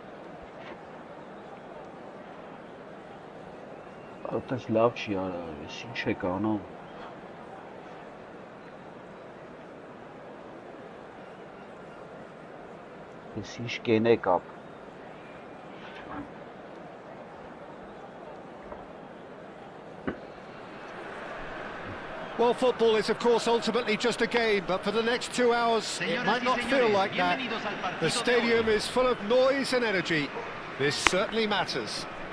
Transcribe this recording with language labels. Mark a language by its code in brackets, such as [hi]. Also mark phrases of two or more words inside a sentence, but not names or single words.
[hy] Այդպես լավ չի արա, ես ինչ եք անում։ Ես ինչ կենեք ապ։ [en] Well, football is, of course, ultimately just a game, but for the next 2 hours, it might not feel like that. The stadium is full of noise and energy. This certainly matters.